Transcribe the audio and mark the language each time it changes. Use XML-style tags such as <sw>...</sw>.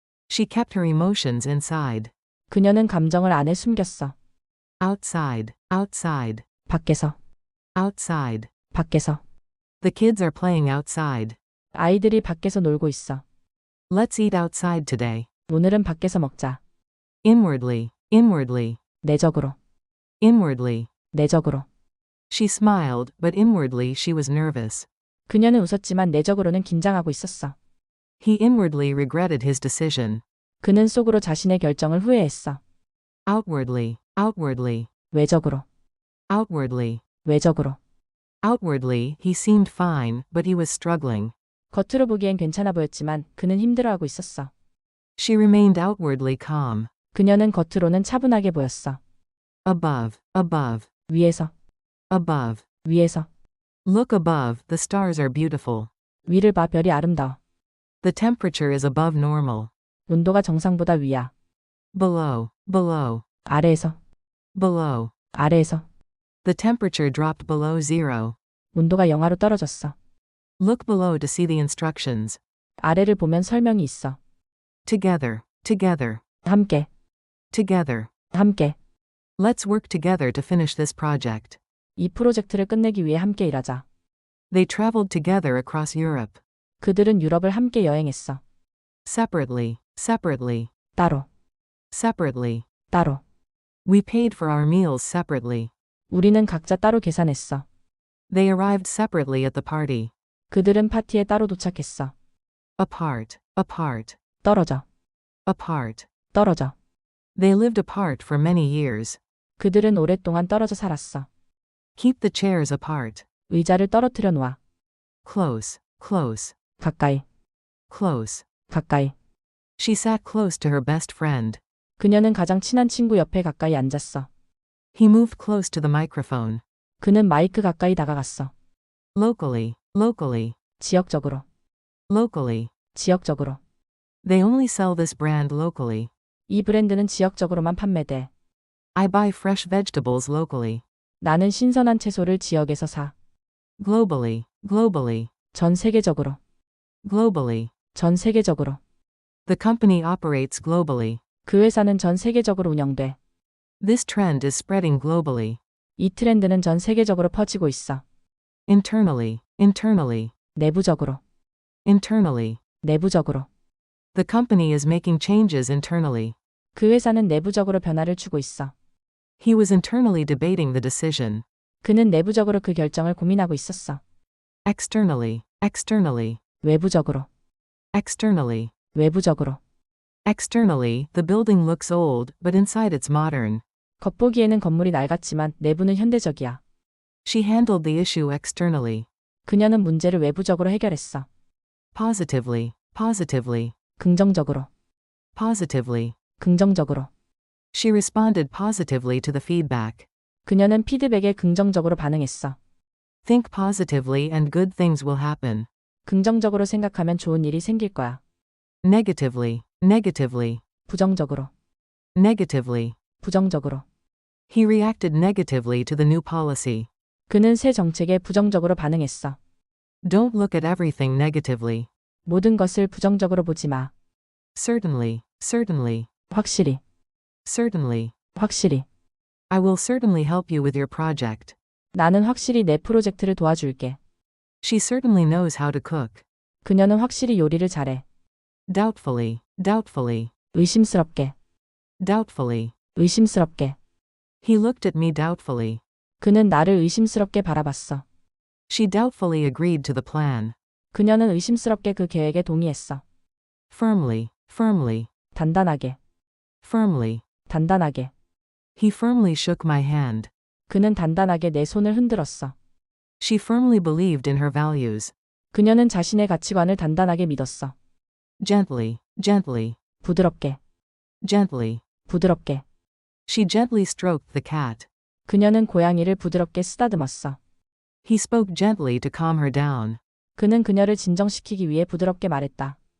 <en>She kept her emotions inside.</en> <ko>그녀는 감정을 안에 숨겼어.</ko> <en>Outside, outside,</en> <ko>밖에서.</ko> <en>outside.</en> <ko>밖에서.</ko> <en>The kids are playing outside.</en> <ko>아이들이 밖에서 놀고 있어.</ko> <en>Let's eat outside today.</en> <ko>오늘은 밖에서 먹자.</ko> <en>Inwardly, inwardly,</en> <ko>내적으로.</ko> <en>inwardly.</en> <ko>내적으로.</ko> <en>She smiled, but inwardly she was nervous.</en> <ko>그녀는 웃었지만 내적으로는 긴장하고 있었어.</ko> <en>He inwardly regretted his decision.</en> <ko>그는 속으로 자신의 결정을 후회했어.</ko> <en>Outwardly, outwardly,</en> <ko>외적으로.</ko> <en>outwardly.</en> <ko>외적으로.</ko> <en>Outwardly, he seemed fine, but he was struggling.</en> <ko>겉으로 보기엔 괜찮아 보였지만 그는 힘들어하고 있었어.</ko> <en>She remained outwardly calm.</en> <ko>그녀는 겉으로는 차분하게 보였어.</ko> <en>Above, above,</en> <ko>위에서.</ko> <en>above.</en> <ko>위에서.</ko> <en>Look above, the stars are beautiful.</en> <ko>위를 봐 별이 아름다워.</ko> <en>The temperature is above normal.</en> <ko>온도가 정상보다 위야.</ko> <en>Below, below,</en> <ko>아래에서.</ko> <en>below.</en> <ko>아래에서.</ko> <en>The temperature dropped below zero.</en> <ko>온도가 영하로 떨어졌어.</ko> <en>Look below to see the instructions.</en> <ko>아래를 보면 설명이 있어.</ko> <en>Together, together,</en> <ko>함께.</ko> <en>together.</en> <ko>함께.</ko> <en>Let's work together to finish this project.</en> <ko>이 프로젝트를 끝내기 위해 함께 일하자.</ko> <en>They traveled together across Europe.</en> <ko>그들은 유럽을 함께 여행했어.</ko> <en>Separately, separately,</en> <ko>따로.</ko> <en>separately.</en> <ko>따로.</ko> <en>We paid for our meals separately.</en> <ko>우리는 각자 따로 계산했어.</ko> <en>They arrived separately at the party.</en> <ko>그들은 파티에 따로 도착했어.</ko> <en>Apart, apart,</en> <ko>떨어져.</ko> <en>apart.</en> <ko>떨어져.</ko> <en>They lived apart for many years.</en> <ko>그들은 오랫동안 떨어져 살았어.</ko> <en>Keep the chairs apart.</en> <ko>의자를 떨어뜨려 놓아.</ko> <en>Close, close,</en> <ko>가까이.</ko> <en>close.</en> <ko>가까이.</ko> <en>She sat close to her best friend.</en> <ko>그녀는 가장 친한 친구 옆에 가까이 앉았어.</ko> <en>He moved close to the microphone.</en> <ko>그는 마이크 가까이 다가갔어.</ko> <en>Locally, locally,</en> <ko>지역적으로.</ko> <en>locally.</en> <ko>지역적으로.</ko> <en>They only sell this brand locally.</en> <ko>이 브랜드는 지역적으로만 판매돼.</ko> <en>I buy fresh vegetables locally.</en> <ko>나는 신선한 채소를 지역에서 사.</ko> <en>Globally, globally,</en> <ko>전 세계적으로.</ko> <en>globally.</en> <ko>전 세계적으로.</ko> <en>The company operates globally.</en> <ko>그 회사는 전 세계적으로 운영돼.</ko> <en>This trend is spreading globally.</en> <ko>이 트렌드는 전 세계적으로 퍼지고 있어.</ko> <en>Internally, internally,</en> <ko>내부적으로.</ko> <en>internally.</en> <ko>내부적으로.</ko> <en>The company is making changes internally.</en> <ko>그 회사는 내부적으로 변화를 주고 있어.</ko> <en>He was internally debating the decision.</en> <ko>그는 내부적으로 그 결정을 고민하고 있었어.</ko> <en>Externally, externally,</en> <ko>외부적으로.</ko> <en>externally.</en> <ko>외부적으로.</ko> <en>Externally, the building looks old, but inside it's modern.</en> <ko>겉보기에는 건물이 낡았지만 내부는 현대적이야.</ko> <en>She handled the issue externally.</en> <ko>그녀는 문제를 외부적으로 해결했어.</ko> <en>Positively, positively,</en> <ko>긍정적으로.</ko> <en>positively.</en> <ko>긍정적으로.</ko> <en>She responded positively to the feedback.</en> <ko>그녀는 피드백에 긍정적으로 반응했어.</ko> <en>Think positively and good things will happen.</en> <ko>긍정적으로 생각하면 좋은 일이 생길 거야.</ko> <en>Negatively, negatively,</en> <ko>부정적으로.</ko> <en>negatively.</en> <ko>부정적으로.</ko> <en>He reacted negatively to the new policy.</en> <ko>그는 새 정책에 부정적으로 반응했어.</ko> <en>Don't look at everything negatively.</en> <ko>모든 것을 부정적으로 보지 마.</ko> <en>Certainly, certainly,</en> <ko>확실히,</ko> <en>certainly.</en> <ko>확실히.</ko> <en>I will certainly help you with your project.</en> <ko>나는 확실히 내 프로젝트를 도와줄게.</ko> <en>She certainly knows how to cook.</en> <ko>그녀는 확실히 요리를 잘해.</ko> <en>Doubtfully, doubtfully,</en> <ko>의심스럽게,</ko> <en>doubtfully.</en> <ko>의심스럽게.</ko> <en>He looked at me doubtfully.</en> <ko>그는 나를 의심스럽게 바라봤어.</ko> <en>She doubtfully agreed to the plan.</en> <ko>그녀는 의심스럽게 그 계획에 동의했어.</ko> <en>Firmly, firmly,</en> <ko>단단하게,</ko> <en>firmly.</en> <ko>단단하게.</ko> <en>He firmly shook my hand.</en> <ko>그는 단단하게 내 손을 흔들었어.</ko> <en>She firmly believed in her values.</en> <ko>그녀는 자신의 가치관을 단단하게 믿었어.</ko> <en>Gently, gently,</en> <ko>부드럽게,</ko> <en>gently.</en> <ko>부드럽게.</ko> <en>She gently stroked the cat.</en> <ko>그녀는 고양이를 부드럽게 쓰다듬었어.</ko> <en>He spoke gently to calm her down.</en> <ko>그는 그녀를 진정시키기 위해 부드럽게 말했다.</ko>